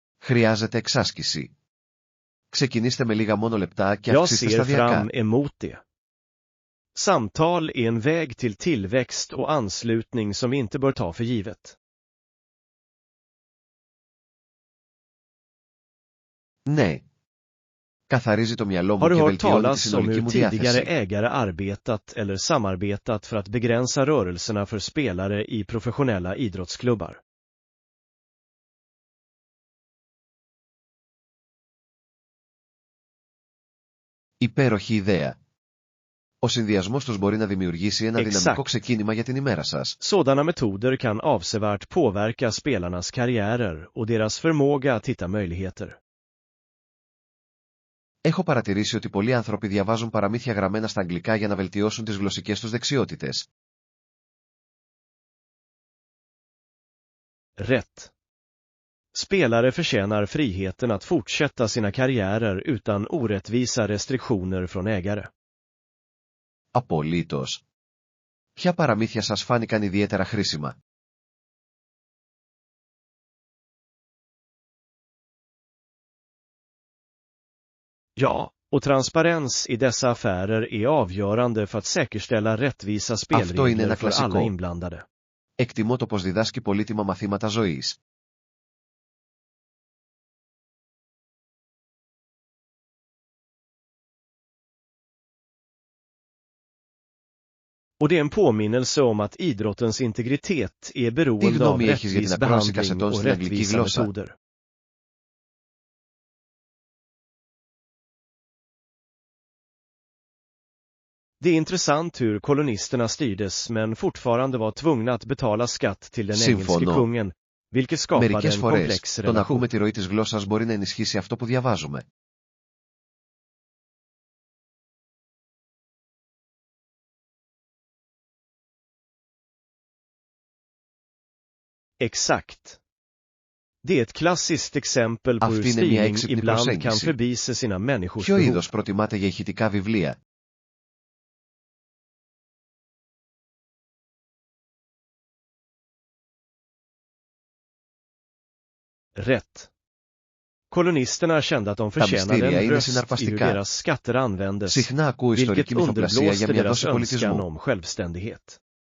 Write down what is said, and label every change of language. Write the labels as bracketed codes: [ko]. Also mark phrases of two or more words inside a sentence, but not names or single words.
[el] Χρειάζεται εξάσκηση. Ξεκινήστε με λίγα μόνο λεπτά και [sv] Jag [el] αυξήστε [sv] ser [el] σταδιακά. [sv] fram emot det. Samtal är en väg till tillväxt och anslutning som vi inte bör ta för givet. [el] Ναι. Καθαρίζει το μυαλό μου [sv] Har du [el] και [sv] hört [el] βελτιώνει τη [sv] talas om [el] συνολική [sv] hur [el] μου [sv] tidigare [el] διάθεση. [sv] ägare arbetat eller samarbetat för att begränsa rörelserna för spelare i professionella idrottsklubbar? [el] Υπέροχη ιδέα. Ο συνδυασμός τους μπορεί να δημιουργήσει ένα δυναμικό ξεκίνημα για την ημέρα σας. [sv] Sådana metoder kan avsevärt påverka spelarnas karriärer och deras förmåga att hitta möjligheter. [el] Έχω παρατηρήσει ότι πολλοί άνθρωποι διαβάζουν παραμύθια γραμμένα στα αγγλικά για να βελτιώσουν τις γλωσσικές τους δεξιότητες. [sv] Rätt. Spelare förtjänar friheten att fortsätta sina karriärer utan orättvisa restriktioner från ägare. [el] Απολύτως. Ποια παραμύθια σας φάνηκαν ιδιαίτερα χρήσιμα? [sv] Ja, och transparens i dessa affärer är avgörande för att säkerställa rättvisa spelregler för alla inblandade. [el] Εκτιμώ το πως διδάσκει πολύτιμα μαθήματα ζωής. [sv] Och det är en påminnelse om att idrottens integritet är beroende av rättvis behandling och rättvisa metoder. Det är intressant hur kolonisterna styrdes men fortfarande var tvungna att betala skatt till den engelske kungen, vilket skapade en komplex relation. [el] Το να ακούμε τη ροή της γλώσσας μπορεί να ενισχύσει αυτό που διαβάζουμε. [sv] Exakt. Det är ett klassiskt exempel på hur styrning ibland kan förbise sina människors [el] Ποιο [sv] behov. [el] είδος προτιμάτε για ηχητικά βιβλία? [sv] Rätt. Kolonisterna kände att de förtjänade en röst i hur deras skatter användes, vilket underblåste deras önskan om självständighet.